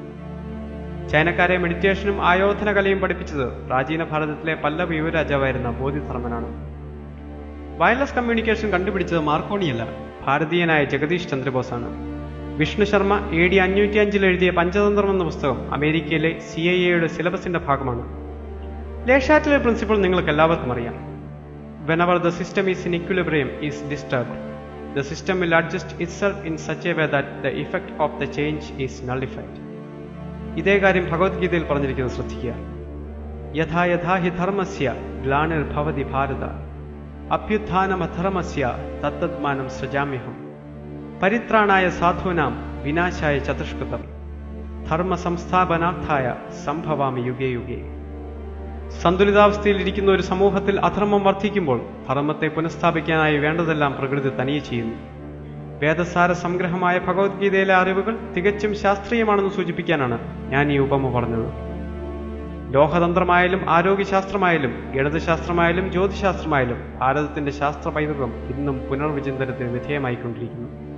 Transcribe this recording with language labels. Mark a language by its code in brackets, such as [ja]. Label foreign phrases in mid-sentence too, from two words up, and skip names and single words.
[ml] ചൈനക്കാരെ മെഡിറ്റേഷനും ആയോധനകലയും പഠിപ്പിച്ചത് പ്രാചീന ഭാരതത്തിലെ പല്ലവ യുവരാജാവായിരുന്ന ബോധിധർമ്മനാണ്. [en] wireless communication [ml] കണ്ടുപിടിച്ചത് മാർക്കോണിയല്ല, ഭാരതീയനായ ജഗദീഷ് ചന്ദ്രബോസാണ്. വിഷ്ണു ശർമ്മ AD 505 എഴുതിയ പഞ്ചതന്ത്രം എന്ന പുസ്തകം അമേരിക്കയിലെ CIA സിലബസിന്റെ ഭാഗമാണ്. ലേഷാറ്റിലെ പ്രിൻസിപ്പിൾ നിങ്ങൾക്ക് എല്ലാവർക്കും അറിയാം. [en] Whenever the system is in equilibrium is disturbed, the system will adjust itself in such a way that the effect of the change is nullified. [ml] ഇതേ കാര്യം ഭഗവത്ഗീതയിൽ പറഞ്ഞിരിക്കുന്നത് ശ്രദ്ധിക്കുക. [sa] യഥാ യഥാ ഹി ധർമ്മസ്യ ഗ്ലാനിർഭവതി ഭാരത അഭ്യുത്ഥാനമധർമ്മസ്യ തത്തദ്മാനം സൃജാമ്യഹം പരിത്രാണായ സാധൂനാം വിനാശായ ചതുഷ്കൃതം ധർമ്മ സംസ്ഥാപനാർത്ഥായ സംഭവാമി യുഗേ യുഗേ. [ml] സന്തുലിതാവസ്ഥയിൽ ഇരിക്കുന്ന ഒരു സമൂഹത്തിൽ അധർമ്മം വർദ്ധിക്കുമ്പോൾ ധർമ്മത്തെ പുനഃസ്ഥാപിക്കാനായി വേണ്ടതെല്ലാം പ്രകൃതി തനിയെ ചെയ്യുന്നു. വേദസാര സംഗ്രഹമായ ഭഗവത്ഗീതയിലെ അറിവുകൾ തികച്ചും ശാസ്ത്രീയമാണെന്ന് സൂചിപ്പിക്കാനാണ് ഞാൻ ഈ ഉപമ പറഞ്ഞത്. ലോകതന്ത്രമായാലും ആരോഗ്യശാസ്ത്രമായാലും ഗണിതശാസ്ത്രമായാലും ജ്യോതിശാസ്ത്രമായാലും ഭാരതത്തിന്റെ ശാസ്ത്ര പൈതൃകം ഇന്നും പുനർവിചിന്തനത്തിന് വിധേയമായിക്കൊണ്ടിരിക്കുന്നു.